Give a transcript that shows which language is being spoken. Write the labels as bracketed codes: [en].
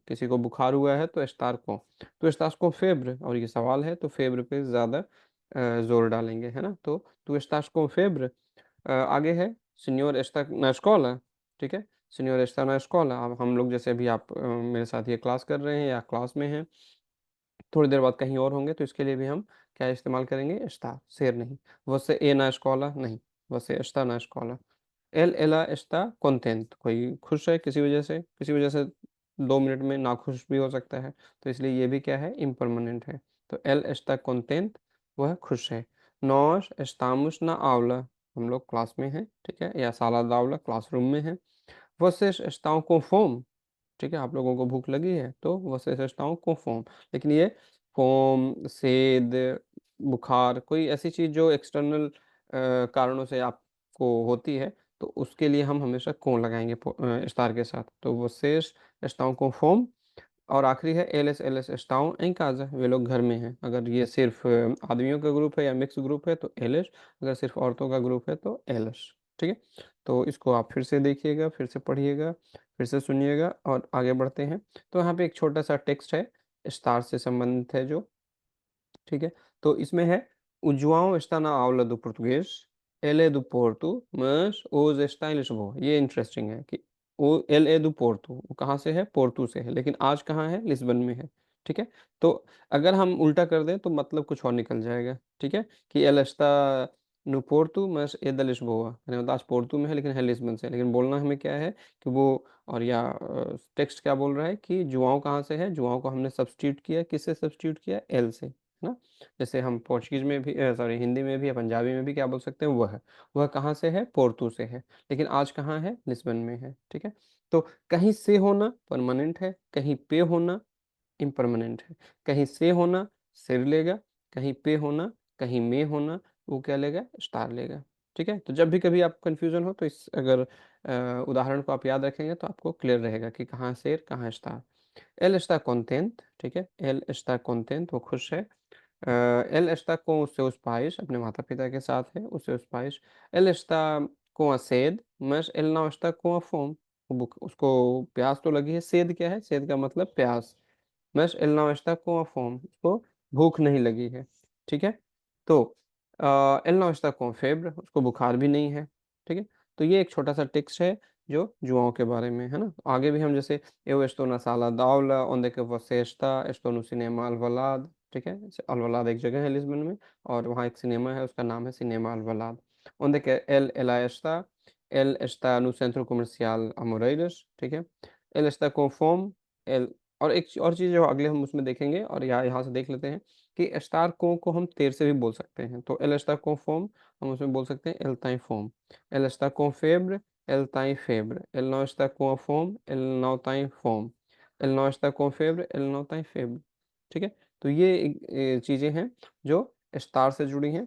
[hi] किसी को बुखार हुआ है तो estar com। [pt] "Tu estás com febre" [hi] और ये सवाल है तो febre पे ज़्यादा ज़ोर डालेंगे, है ना? [pt] तो "Tu estás com febre" आगे है "Senhor está na escola", ठीक है? "Senhor está na escola", [hi] अब हम लोग जैसे अभी आप मेरे साथ ये क्लास कर रहे हैं या क्लास में हैं, थोड़ी देर बाद कहीं और होंगे तो इसके लिए भी हम क्या इस्तेमाल करेंगे? [pt] está, ser नहीं। "Você é na escola" नहीं, "Você está na escola". "Ela está contente", [hi] कोई खुश है किसी वजह से 2 मिनट में नाखुश भी हो सकता है, तो इसलिए ये भी क्या है? इम्परमानेंट है। तो [pt] "Él está contente", [hi] वह खुश है। [pt] "Nós estamos na aula", [hi] हम लोग क्लास में हैं, ठीक है? या sala de aula, क्लासरूम में हैं। [pt] "Vocês estão com fome", ठीक है? [hi] आप लोगों को भूख लगी है, तो "Vocês estão com fome", लेकिन ये फ़ोम, सेद, बुखार, कोई ऐसी चीज़ जो एक्सटर्नल कारणों से आपको होती है, तो उसके लिए हम हमेशा com लगाएँगे स्टार के साथ। तो [pt] "Vocês estão com fome" [hi] और आखिरी है [pt] "Eles, elas estão em casa", [hi] वे लोग घर में हैं। अगर ये सिर्फ़ आदमियों का ग्रुप है या मिक्स ग्रुप है तो "eles", अगर सिर्फ़ औरतों का ग्रुप है तो "elas", ठीक है? तो इसको आप फिर से देखिएगा, फिर से पढ़िएगा, फिर से सुनिएगा और आगे बढ़ते हैं। तो यहाँ पे एक छोटा-सा टेक्स्ट है, स्टार से संबंधित है जो, ठीक है? तो इसमें है [pt] O João está na aula do português, ele é do Porto, mas hoje está em Lisboa। [hi] ये इंटरेस्टिंग है कि वो एल ए do Porto, वो कहाँ से है? पोर्टू से है, लेकिन आज कहाँ है? लिस्बन में है, ठीक है? तो अगर हम उल्टा कर दें तो मतलब कुछ और निकल जाएगा, ठीक है? कि [pt] ele está no Porto, mas é da Lisboa, [hi] यानी मतलब आज पोर्टू में है लेकिन है लिस्बन से, लेकिन बोलना हमें क्या है कि वो और या टेक्स्ट क्या बोल रहा है कि जुआओं कहाँ से है? जुआओं को हमने सब्स्टिट्यूट किया, किससे सब्स्टिट्यूट किया? एल से, है ना? जैसे हम पोर्चुगीज़ में भी सॉरी हिंदी में भी या पंजाबी में भी क्या बोल सकते हैं? वह कहाँ से है? पोर्तु से है, लेकिन आज कहाँ है? लिस्बन में है, ठीक है? तो कहीं से होना परमानेंट है, कहीं पे होना इम्परमानेंट है। कहीं से होना सिर लेगा, कहीं पे होना, कहीं में होना, वो क्या लेगा? स्टार लेगा, ठीक है? तो जब भी कभी आपको कन्फ्यूज़न हो तो इस अगर उदाहरण को आप याद रखेंगे तो आपको क्लियर रहेगा कि कहाँ सिर, कहाँ स्टार। [pt] एल está contente, ठीक है? एल está contente, [hi] वो खुश है। [pt] ele está com os seus pais, [hi] अपने माता-पिता के साथ है, [pt] os seus pais. Ele está com a sede, mas ele não está com a fome. [hi] वो भूख उसको प्यास तो लगी है, सेध क्या है? सेध का मतलब प्यास। [pt] mas ele não está com a fome, [hi] उसको भूख नहीं लगी है, ठीक है? तो [pt] ele não está com febre, [hi] उसको बुखार भी नहीं है, ठीक है? तो ये एक छोटा-सा टिप्स है जो जुआओं के बारे में, है ना? आगे भी हम जैसे [pt] eu estou na sala de aula, onde é que você está? Estou no cinema Alvalade, ठीक है? [hi] अल्वलाद एक जगह है लिस्बन में और वहाँ एक सिनेमा है, उसका नाम है cinema अल्वलाद। [pt] Onde é que ela está? Ele está no centro comercial Amoreiras, ठीक है? Ele está com fome, ele [hi] और एक और चीज़ जो अगले हम उसमें देखेंगे और यहाँ से देख लेते हैं कि स्टार को हम तेर से भी बोल सकते हैं। [pt] तो ele está com fome [hi] हम उसमें बोल सकते हैं [pt] ele tem fome। Ele está com febre, ele tem febre। Ele não está com a fome, ele não tem fome। Ele não está com febre, ele não tem febre। [hi] ठीक है? तो ये चीज़ें हैं जो स्टार से जुड़ी हैं।